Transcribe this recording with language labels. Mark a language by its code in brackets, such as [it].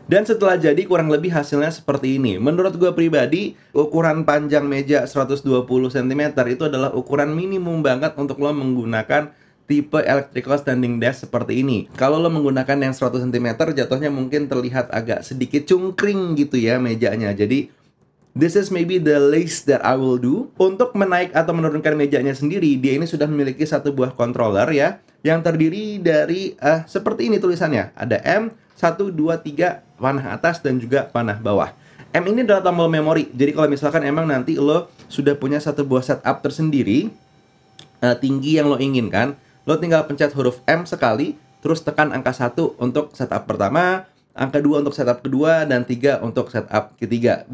[id] Dan setelah jadi kurang lebih hasilnya seperti ini. Menurut gue pribadi, ukuran panjang meja 120 cm itu adalah ukuran minimum banget untuk lo menggunakan tipe electrical standing desk seperti ini. Kalau lo menggunakan yang 100 cm, jatuhnya mungkin terlihat agak sedikit cungkring gitu ya mejanya. [en] Jadi this is maybe the least that I will do. [id] Untuk menaik atau menurunkan mejanya sendiri, dia ini sudah memiliki satu buah controller ya, yang terdiri dari seperti ini tulisannya. Ada M, 1, 2, 3, panah atas dan juga panah bawah. M ini adalah tombol memori. Jadi kalau misalkan emang nanti lo sudah punya satu buah setup tersendiri, tinggi yang lo inginkan, lo tinggal pencet huruf M sekali, terus tekan angka 1 untuk setup pertama, angka 2 untuk setup kedua, dan 3 untuk setup ketiga.